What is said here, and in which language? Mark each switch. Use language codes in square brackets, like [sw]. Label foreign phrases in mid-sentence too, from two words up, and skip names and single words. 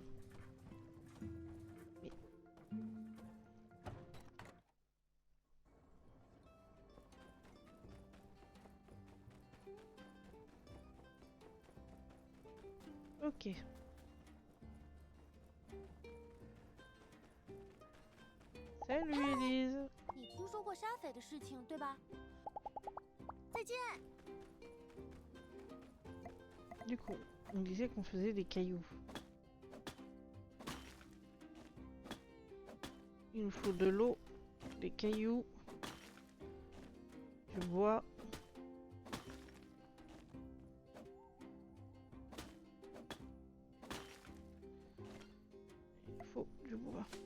[fr] Mais... Ok. Salut Elise. [zh] 你听说过沙匪的事情，对吧？再见。 [fr] Du coup, on disait qu'on faisait des cailloux. Il nous faut de l'eau, des cailloux, du bois. Il faut du bois.